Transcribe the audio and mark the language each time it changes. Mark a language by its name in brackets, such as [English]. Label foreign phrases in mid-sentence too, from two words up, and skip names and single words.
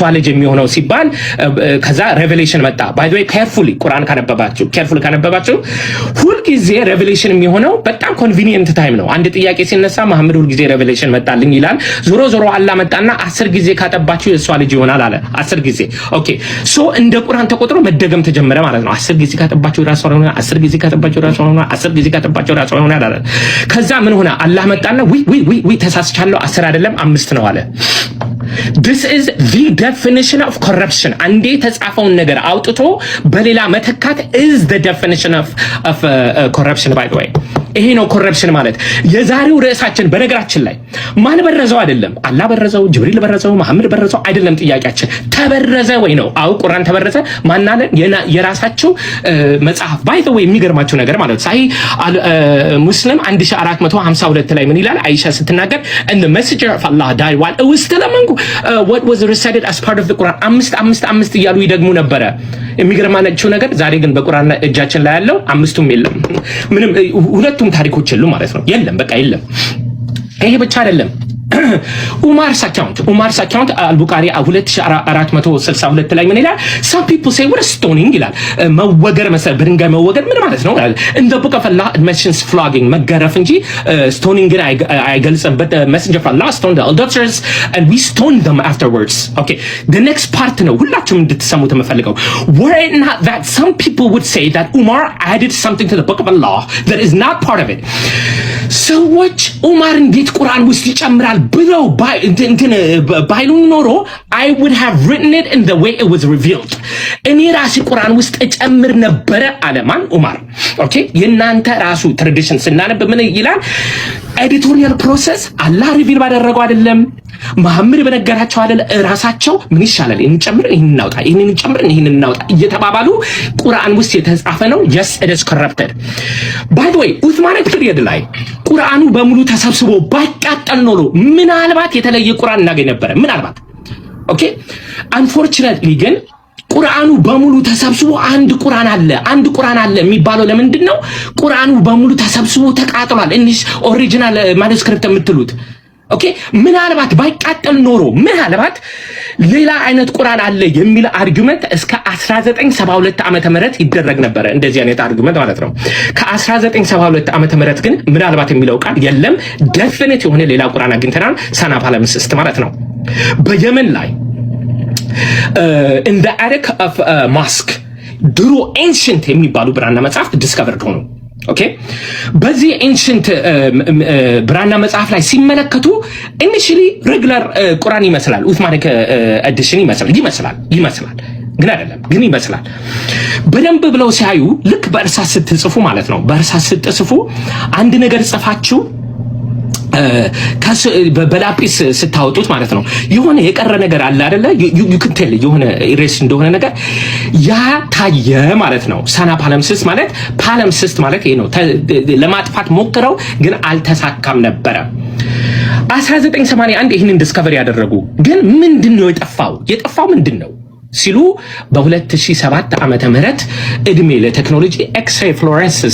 [Amharic] ልጅ የሚሆነው ሲባል ከዛ ሬቨሌሽን መጣ። [English] by the way [Amharic] ቁርአን ካነበባችሁ ሁልጊዜ ሬቨሌሽን የሚሆነው በጣም [English] convenient time [Amharic] ነው። አንድ ጥያቄ ሲነሳ መሐመድ ሁልጊዜ ሬቨሌሽን መጣልኝ ይላል። ዞሮ አላህ መጣና 10 ጊዜ ካጠባችሁ የሷ ልጅ ይሆናል አለ። 10 ጊዜ ኦኬ። ሶ እንደ ቁርአን ተቆጥሮ መደገም ተጀመረ ማለት ነው። 10 ጊዜ ካጠባችሁ ራሷ ሆነ፣ 10 ጊዜ ካጠባችሁ ራሷ ሆነ፣ 10 ጊዜ ካጠባችሁ ራሷ ሆነ አለ። ከዛ ምን ሆነ? አላህ መጣና ዊ ተሳስቻለሁ 10 አይደለም 5 ነው አለ። [English] This is the definition of corruption. [Amharic] አንዴ የተጻፈውን ነገር አውጥቶ በሌላ መተካት [English] is the definition of corruption by the way. [Amharic] ይሄ ነው ኮረፕሽን ማለት። የዛሬው ርዕሳችን በነገራችን ላይ ማን በረዘው አይደለም፣ አላህ በረዘው፣ ጅብሪል በረዘው፣ መሐመድ በረዘው አይደለም። ጥያቄያችን ተበረዘ ወይ ነው። አው ቁርአን ተበረዘ ማናለ የራሳቸው መጽሐፍ [English] by the way [Amharic] የሚገርማቸው ነገር ማለት ሳይ ሙስሊም 1452 ላይ ምን ይላል? አይሻ ስትናገር [English] and the messenger of Allah died while it was still among what was recited as part of the Quran [Amharic] 5 እያሉ ይደግሙ ነበረ። የሚገርማቸው ነገር ዛሬ ግን በቁርአን እጃችን ላይ ያለው 5ቱም የለም። ምንም ሁለቱም ታሪኮች የሉ ማለት ነው። የለም በቃ የለም። ይሄ ብቻ አይደለም። ኡማርስ አካውንት አልቡኻሪ 2462 ላይ ምን ይላል? [English] some people say what is stoning [Amharic] ይላል። መወገር መሰለ በድንጋይ መወገር ምን ማለት ነው? [English] in the book of Allah it mentions flogging [Amharic] መገረፍ እንጂ [English] stoning [Amharic] ግን አይገልጽም። [English] but the messenger of Allah stoned the adulterers and we stoned them afterwards. okay, the next part [Amharic] ነው ሁላችሁም እንድትሰሙት የምፈልገው። [English] were it not that some people would say that Umar added something to the book of Allah that is not part of it. [Amharic] ሰዎች ኡማር እንዴት ቁርአን ውስጥ ይጨምራል ብለው ባይሉን ኖሮ [English] I would have written it in the way it was revealed. [Amharic] እኔ ራሴ ቁርአን ውስጥ እጨምር ነበረ አለማን ኡማር። ኦኬ የናንተ ራሱ ትራዲሽን ስናነብ ምን ይላል? [English] editorial process [Amharic] አላህ ሪቪል ባደረገው አይደለም፣ መሐመድ በነገራቸው አይደለም። ራሳቸው ምን ይሻላል እንጨምር፣ ይሄን እናውጣ፣ ይሄን እንጨምር፣ ይሄን እናውጣ እየተባባሉ ቁርአን ውስጥ የተጻፈ ነው። [English] yes it is corrupted. by the way Uthmanic period [Amharic] ላይ ቁርአኑ በሙሉ ተሰብስቦ ባይቃጠል ኖሮ ምናልባት የተለየ ቁርአን እናገኝ ነበር ምናልባት። ኦኬ unfortunately ግን ቁርአኑ በሙሉ ተሰብስቦ አንድ ቁርአን አለ የሚባለው ለምንድን ነው? ቁርአኑ በሙሉ ተሰብስቦ ተቃጥሏል። እንሽ [English] original manuscript [Amharic] የምትሉት ኦኬ ምናልባት ባይቃጠል ኖሮ ምናልባት ሌላ አይነት ቁርአን አለ የሚል አርጉመንት እስከ 1972 ዓመተ ምህረት ይደረግ ነበር። እንደዚህ አይነት አርጉመንት ማለት ነው። ከ1972 ዓመተ ምህረት ግን ምናልባት የሚለው ቃል የለም። ዴፊኒት የሆነ ሌላ ቁርአን አግኝተናል። ሰና ፓለምስስት ማለት ነው። በየመን ላይ [English] in the attic of mosque [Amharic] ድሮ ኤንሽንት የሚባሉ ብራና መጽሐፍት ዲስከቨርድ ሆኑ። ኦኬ በዚህ ኤንሽንት ብራና መጽሐፍ ላይ ሲመለከቱ [English] initially regular [Amharic] ቁርአን ይመስላል፣ [English] Uthmanic edition [Amharic] ይመስላል ግን አይደለም፣ ግን ይመስላል። በደንብ ብለው ሲያዩ ልክ በእርሳስ ስትጽፉ ማለት ነው፣ በእርሳስ ስትጽፉ አንድ ነገር ጽፋችሁ በላጲስ ስታወጡት ማለት ነው የሆነ የቀረ ነገር አለ አይደለ? [English] you can tell [Amharic] የሆነ ኢሬስ እንደሆነ ነገር ያ ታየ ማለት ነው። ሰና ፓለምሲስት ማለት ይሄ ነው። ለማጥፋት ሞክረው ግን አልተሳካም ነበረ። 1981 ይሄንን ዲስከቨሪ ያደረጉ ግን ምንድነው የጠፋው ምንድነው ሲሉ በ2007 ዓመተ ምህረት እድሜ ለቴክኖሎጂ [English] X-ray fluorescence